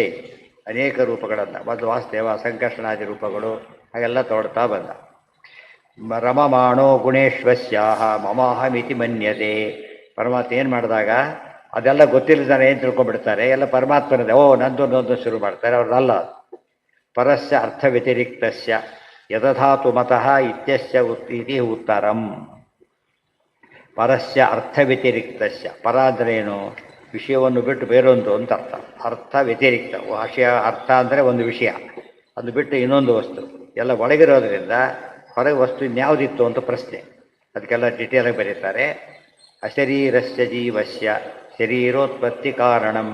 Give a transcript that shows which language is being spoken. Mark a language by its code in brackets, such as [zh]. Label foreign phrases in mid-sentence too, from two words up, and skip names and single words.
[kn] ಅನೇಕ ರೂಪಗಳನ್ನು ಮೊದಲು ವಾಸುದೇವ ಸಂಕರ್ಷಣಾದಿ ರೂಪಗಳು ಹಾಗೆಲ್ಲ ತೊಗೊಳ್ತಾ ಬಂದ. [sa] ರಮಮಾಣೋ ಗುಣೇಶ್ವಸ್ಯಾಹ ಮಮಾಹಮಿತಿ ಮನ್ಯತೆ. [kn] ಪರಮಾತ್ಮ ಏನು ಮಾಡಿದಾಗ ಅದೆಲ್ಲ ಗೊತ್ತಿಲ್ಲದಾನೆ ಏನು ತಿಳ್ಕೊಂಡ್ಬಿಡ್ತಾರೆ, ಎಲ್ಲ ಪರಮಾತ್ಮನದೇ, ಓ ನಂದು ಶುರು ಮಾಡ್ತಾರೆ. [sa] ಅವ್ರದ್ದಲ್ಲ. ಪರಸ್ಯ ಅರ್ಥ ವ್ಯತಿರಿಕ್ತಸ್ಯ ಯದಧಾತು ಮತಃ ಇತ್ಯಸ್ಯ ಇತಿ ಉತ್ತರಂ. ಪರಸ್ಯ ಅರ್ಥ ವ್ಯತಿರಿಕ್ತಸ್ಯ, [kn] ಪರ ಅಂದರೆ ಏನು? ವಿಷಯವನ್ನು ಬಿಟ್ಟು ಬೇರೊಂದು ಅಂತ ಅರ್ಥ. ಅರ್ಥ ವ್ಯತಿರಿಕ್ತ, ವಿಷಯ ಅರ್ಥ ಅಂದರೆ ಒಂದು ವಿಷಯ, ಅದು ಬಿಟ್ಟು ಇನ್ನೊಂದು ವಸ್ತು ಎಲ್ಲ ಒಳಗಿರೋದ್ರಿಂದ ಹೊರಗೆ ವಸ್ತು ಇನ್ಯಾವುದಿತ್ತು ಅಂತ ಪ್ರಶ್ನೆ. ಅದಕ್ಕೆಲ್ಲ ಡಿಟೇಲಾಗಿ ಬರೀತಾರೆ. [sa] ಅಶರೀರಸ್ಯ ಜೀವಸ್ಯ ಶರೀರೋತ್ಪತ್ತಿ ಕಾರಣಂ.